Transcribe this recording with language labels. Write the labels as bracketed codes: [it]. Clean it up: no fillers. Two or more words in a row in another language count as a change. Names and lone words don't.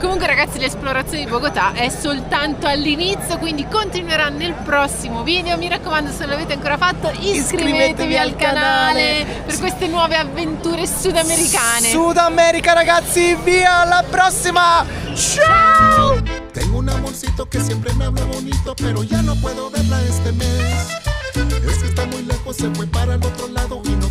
[it] Comunque, ragazzi, l'esplorazione di Bogotà è soltanto all'inizio, quindi continuerà nel prossimo video. Mi raccomando, se non l'avete ancora fatto, iscrivetevi al canale per queste nuove avventure sudamericane. Sud America, ragazzi, via, alla prossima. Ciao. [es] Tengo un amorcito que siempre me habla bonito, pero ya no puedo verla este mes. Es que está muy lejos, se fue para el otro lado.